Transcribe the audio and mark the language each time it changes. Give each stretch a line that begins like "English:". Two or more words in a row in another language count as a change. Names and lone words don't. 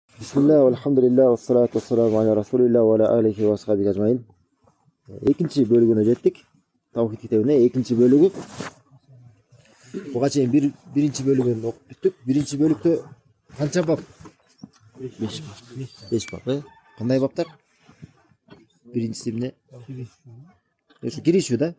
Arabic: بسم الله، الحمد لله، والصلاة والسلام على رسول الله وعلى آله وأصحابه أجمعين.
Kyrgyz: Экинчи бөлүгүнө жеттик. Тавхид китебине экинчи бөлүгү. Буга чейин биринчи бөлүгүн окуп бүттүк. Биринчи бөлүктө канча бап? 5 бап. 5 бап, Кандай баптар? Биринчиси эмне? Ошо киришүү да.